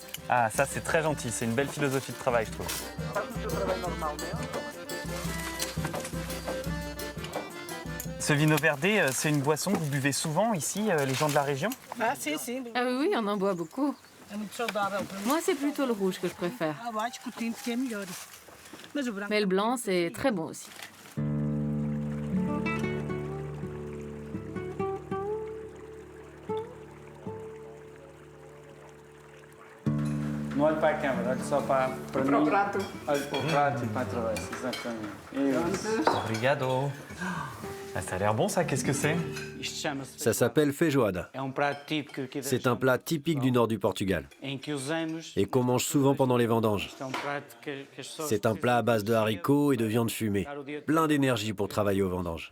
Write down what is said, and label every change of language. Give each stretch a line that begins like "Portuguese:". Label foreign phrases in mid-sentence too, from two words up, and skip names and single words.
French: Ah, ça c'est très gentil, c'est une belle philosophie de travail, je trouve. Ce vino verde, c'est une boisson que vous buvez souvent ici, les gens de la région? Ah oui, on en boit beaucoup. Moi, c'est plutôt le rouge que je préfère. Mais le blanc, c'est très bon aussi.
Portuguese: Não olhe para a câmera, olhe só para mim. Prato. Olhe para o prato e para a travessa, exatamente. Obrigado.
French: Ah, ça a l'air bon ça, qu'est-ce que c'est? Ça s'appelle feijoada. C'est un plat typique du nord du Portugal et qu'on mange souvent pendant les vendanges. C'est un plat à base de haricots et de viande fumée, plein d'énergie pour travailler aux vendanges.